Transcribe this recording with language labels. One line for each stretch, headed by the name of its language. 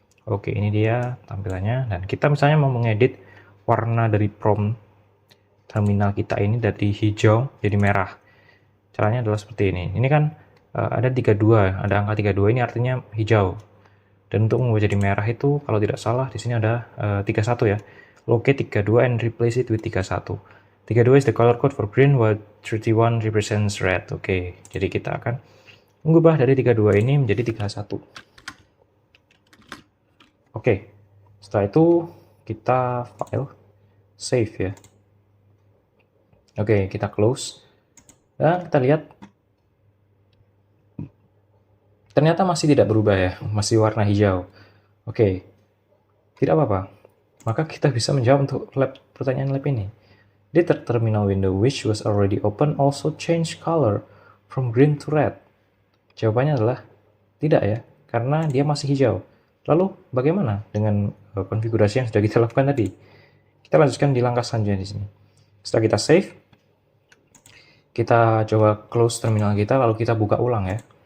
Indonesian: Oke, ini dia tampilannya. Dan kita misalnya mau mengedit warna dari prompt terminal kita ini dari hijau jadi merah. Caranya adalah seperti ini. Ini kan ada 32, ada angka 32 ini artinya hijau. Dan untuk mengubah jadi merah itu kalau tidak salah di sini ada 31 ya.
English: Locate 32 and replace it with 31. 32 is the color code for green while 31 represents red.
Indonesian: Oke, jadi kita akan mengubah dari 32 ini menjadi 31. Oke, setelah itu kita file, save ya. Oke, kita close. Dan kita lihat ternyata masih tidak berubah ya, masih warna hijau. Oke, tidak apa-apa. Maka kita bisa menjawab untuk pertanyaan lab ini.
English: Did the terminal window which was already open also change color from green to red?
Indonesian: Jawabannya adalah tidak ya, karena dia masih hijau. Lalu bagaimana dengan konfigurasi yang sudah kita lakukan tadi? Kita lanjutkan di langkah selanjutnya di sini. Setelah kita save, kita coba close terminal kita, lalu kita buka ulang ya.